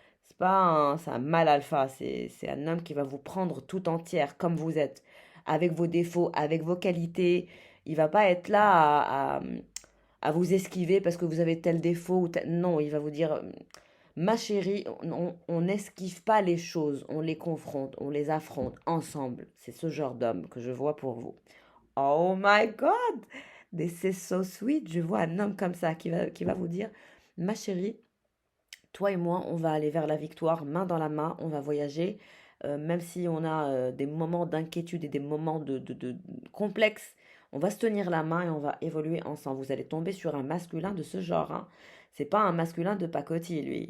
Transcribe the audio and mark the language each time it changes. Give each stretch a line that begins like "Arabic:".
French: C'est un mâle alpha, c'est un homme qui va vous prendre tout entière comme vous êtes, avec vos défauts, avec vos qualités. Il va pas être là à vous esquiver parce que vous avez tel défaut Non, il va vous dire, ma chérie, on n'esquive pas les choses, on les confronte, on les affronte ensemble. C'est ce genre d'homme que je vois pour vous.
English: Oh my God, this is so sweet.
French: Je vois un homme comme ça qui va vous dire, ma chérie, toi et moi, on va aller vers la victoire, main dans la main, on va voyager, même si on a des moments d'inquiétude et des moments de complexes, on va se tenir la main et on va évoluer ensemble. Vous allez tomber sur un masculin de ce genre, hein. C'est pas un masculin de pacotille, lui.